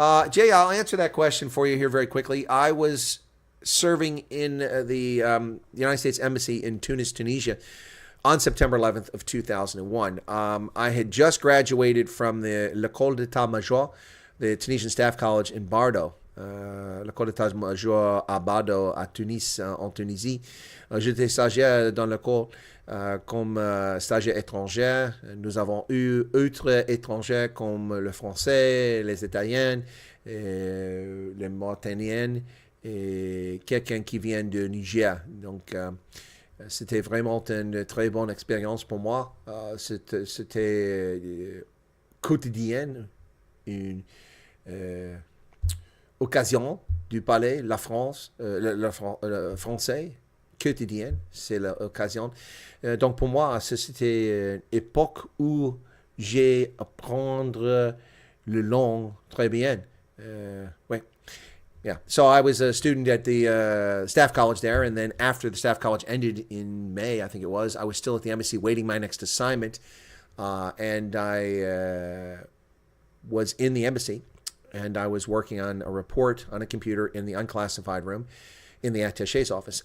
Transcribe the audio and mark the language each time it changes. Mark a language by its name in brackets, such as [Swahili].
[English] Jay, I'll answer that question for you here very quickly. I was serving in the United States Embassy in Tunis, Tunisia, on September 11th of 2001. I had just graduated from the L'École d'État-Major, the Tunisian Staff College in Bardo. [French] L'École d'État-Major à Bardo, à Tunis, en Tunisie. J'étais stagiaire dans l'école comme stagiaire étranger. Nous avons eu autres étrangers comme le français, les italiens, les mauritaniens et quelqu'un qui vient de Niger. Donc, c'était vraiment une très bonne expérience pour moi. C'était quotidien, une occasion du palais, la France, le français, quotidienne, c'est l'occasion. Donc pour moi, c'était une époque où j'ai apprendre le langue très bien. Ouais. Yeah. [English] So I was a student at the staff college there, and then after the staff college ended in May, I think it was, I was still at the embassy waiting my next assignment, and I was in the embassy, and I was working on a report on a computer in the unclassified room in the attaché's office.